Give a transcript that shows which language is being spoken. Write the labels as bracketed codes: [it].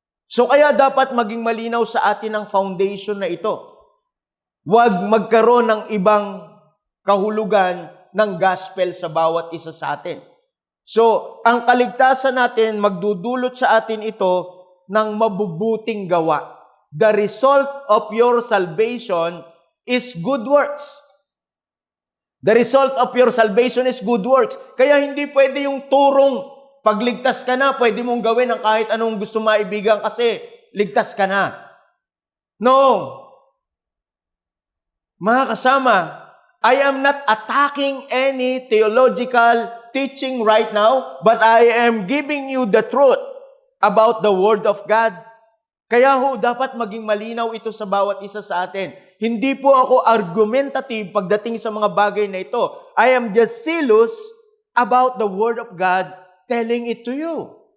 [tl] So kaya dapat maging malinaw sa atin ang foundation na ito. Huwag magkaroon ng ibang kahulugan ng gospel sa bawat isa sa atin. So, ang kaligtasan natin, magdudulot sa atin ito ng mabubuting gawa. [en] The result of your salvation is good works. The result of your salvation is good works. [tl] Kaya hindi pwede yung turong pagligtas ka na, pwede mong gawin ang kahit anong gusto maibigan kasi ligtas ka na. [en] No. [tl] Mga kasama, [en] I am not attacking any theological teaching right now, but I am giving you the truth about the Word of God. [tl] Kaya ho, dapat maging malinaw ito sa bawat isa sa atin. Hindi po ako argumentative pagdating sa mga bagay na ito. [en] I am just zealous about the Word of God telling it to you.